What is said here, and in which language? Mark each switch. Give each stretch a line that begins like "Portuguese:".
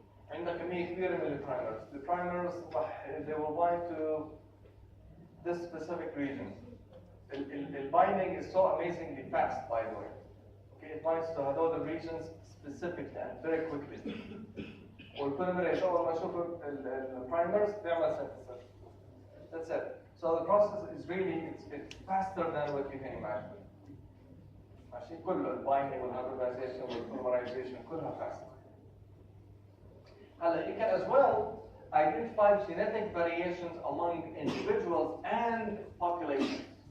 Arabic: عندك كميه كبيره من البرايمرز راح
English: they will bind to this specific region. The binding is so amazingly fast, by the way. Okay, it binds to
Arabic: هذول
English: regions specifically and very quickly.
Arabic: والpolymerase أول ما يشوف البرايمرز بيعمل synthesis.
English: That's it. So the process is really it's faster than what you can imagine.
Arabic: ماشي كله البايندينج والهيبريدايزيشن والبوليمرايزيشن كلها faster. هلا
English: you can as well identify genetic variations among individuals and populations.